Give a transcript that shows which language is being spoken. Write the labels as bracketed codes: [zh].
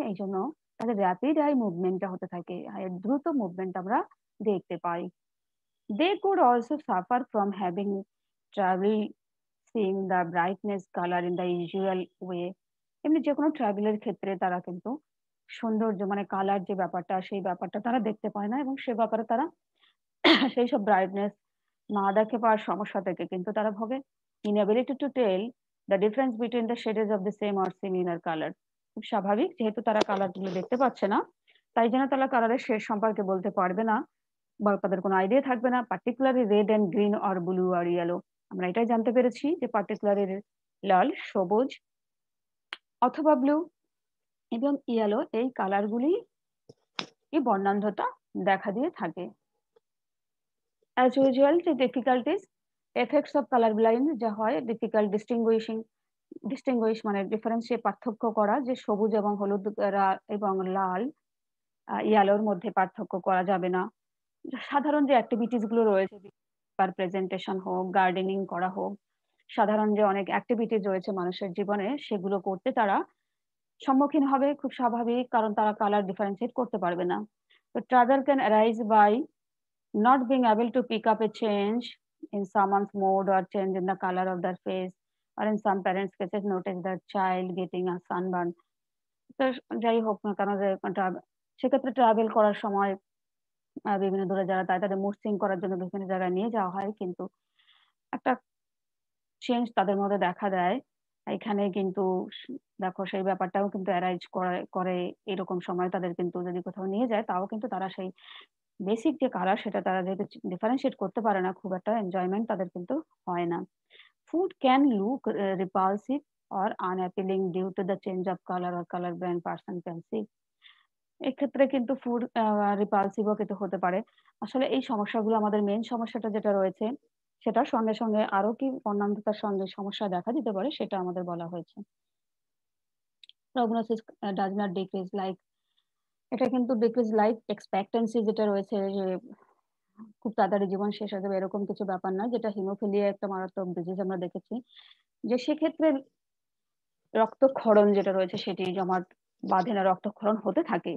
[bn] এইজন্য তাদের rapid I মুভমেন্টটা হতে থাকে। দ্রুত মুভমেন্ট আমরা দেখতে পাই। [en] They could also suffer from having trouble seeing the brightness color in the usual way. [bn] এমনি যেকোনো ট্রাভেলের ক্ষেত্রে তারা কিন্তু সৌন্দর্য মানে কালার যে ব্যাপারটা, সেই ব্যাপারটা তারা দেখতে পায় না এবং সে ব্যাপারে তারা সেই সব ব্রাইটনেস না দেখে পাওয়ার সমস্যা থেকে কিন্তু তারা ভোগে। [en] Inability to tell the difference between the shades of the same or similar color. [bn] খুব স্বাভাবিক, যেহেতু তারা কালার গুলো দেখতে পাচ্ছে না, তাই জন্য তারা কালারের শেড সম্পর্কে বলতে পারবে না বা তাদের কোনো আইডিয়া থাকবে না। [en] particularly red and green or blue [bn] আর yellow, আমরা এটাই জানতে পেরেছি যে পার্টিকুলারলি লাল, সবুজ অথবা ব্লু এবং ইয়েলো, এই কালারগুলি এই বর্ণান্ধতা দেখা দিয়ে থাকে। অ্যাজ ইউজুয়াল, যে difficulties effects of colour blind যা হয়, ডিফিকাল্ট ডিস্টিংগুইশ মানে ডিফারেন্সিয়ে পার্থক্য করা, যে সবুজ এবং হলুদ এবং লাল ইয়েলোর মধ্যে পার্থক্য করা যাবে না। সাধারণ যে অ্যাক্টিভিটিস গুলো রয়েছে, প্রেজেন্টেশন হোক, গার্ডেনিং করা হোক, সাধারণ যে অনেক অ্যাক্টিভিটিস রয়েছে মানুষের জীবনে, সেগুলো করতে তারা সম্মুখীন হবে, খুব স্বাভাবিক, কারণ তারা কালার ডিফারেন্সিয়েট করতে পারবে না। [en] তো trouble can arise by not being able to pick up a change in someone's mood or change in the color of their face, or in some parents cases notice their child getting a sunburn. [bn] তো যাই হোক না কেন, যে সেক্ষেত্রে travel করার সময় বিভিন্ন দূরে যারা তাদের মুড সুইং করার জন্য বিভিন্ন জায়গায় নিয়ে যাওয়া হয়, কিন্তু একটা চেঞ্জ তাদের মধ্যে দেখা দেয়। এখানে কিন্তু দেখো সেই ব্যাপারটাও কিন্তু অ্যারাইজ করে এরকম সময় তাদের কিন্তু যদি কোথাও নিয়ে যায়, তাও কিন্তু তারা সেই বেসিক যে কালার সেটা তারা যেহেতু ডিফারেন্সিয়েট করতে পারে না, খুব একটা এনজয়মেন্ট তাদের কিন্তু হয় না। [en] Food can look repulsive or unappealing due to the change of color or color blind person can see. [bn] এক্ষেত্রে কিন্তু ফুড রিপালসিভও কিন্তু হতে পারে। আসলে এই সমস্যাগুলো, আমাদের মেইন সমস্যাটা যেটা রয়েছে, সেটার সঙ্গে সঙ্গে আরো কি বর্ণান্ধতার সঙ্গে সমস্যা দেখা দিতে পারে, সেটা আমাদের বলা হয়েছে। [en] prognosis does not decrease like, [bn] এটা কিন্তু ডিক্রিজ লাইফ এক্সপেক্টেন্সি যেটা রয়েছে, যে খুব তাড়াতাড়ি জীবন শেষ হয়ে যাবে এরকম কিছু ব্যাপার না, যেটা হিমোফিলিয়া একটা মারাত্মক ডিজিজ আমরা দেখেছি, যে সেক্ষেত্রে রক্তক্ষরণ যেটা রয়েছে সেটি জমাট বাঁধে না, রক্তক্ষরণ হতে থাকে।